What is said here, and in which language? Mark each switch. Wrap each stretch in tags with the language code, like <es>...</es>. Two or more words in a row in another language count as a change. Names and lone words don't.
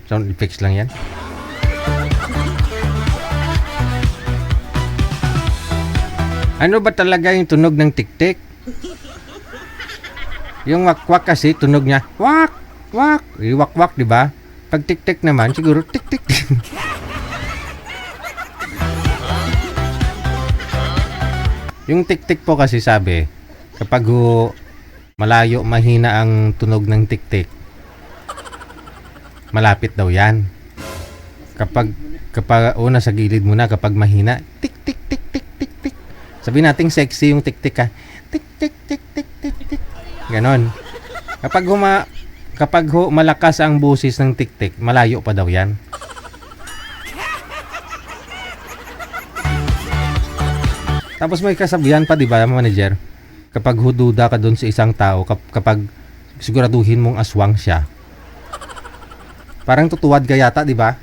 <en>Sound effects</en> <tl>lang yan. Ano ba talaga yung tunog ng tik-tik? Yung wak-wak kasi tunog niya, wak, wak, wak-wak, di ba? Pag tik-tik naman, siguro tik-tik. Yung tik-tik po kasi sabi, kapag malayo, mahina ang tunog ng tik-tik, malapit daw yan. Kapag una sa gilid muna, kapag mahina, tik-tik, tik-tik, tik-tik. Sabi nating sexy yung tik-tik ha. Tik-tik, tik-tik, tik-tik. Ganon. Kapag malakas ang busis ng tik-tik, malayo pa daw yan. Tapos may kasabihan pa, di ba, manager? Kapag hududa ka doon sa isang tao, kapag siguraduhin mong aswang siya, parang tutuwad ka yata, di ba?</tl>